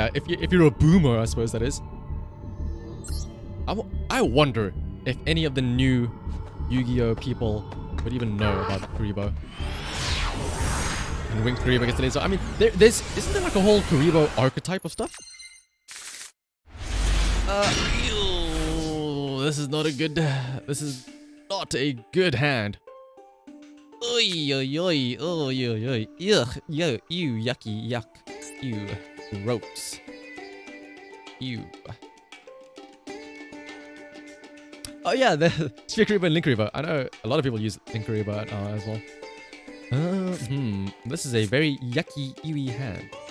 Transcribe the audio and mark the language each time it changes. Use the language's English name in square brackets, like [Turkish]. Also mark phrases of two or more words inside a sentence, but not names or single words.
[English] Yeah, if you're a boomer, I suppose that is. I wonder if any of the new Yu-Gi-Oh people would even know about Kuriboh. And Winged Kuriboh gets delayed. So, I mean, isn't there like a whole Kuriboh archetype of stuff? Ew, this is not a good... This is not a good hand. Oy, oy, oy, oy, oy, oy. Yuck, yo, ew, yucky, yuck. Ew, gross. Ew. Oh yeah, the Sphere Kuriboh and Link Kuriboh. I know a lot of people use Link Kuriboh as well. This is a very yucky, ewy hand.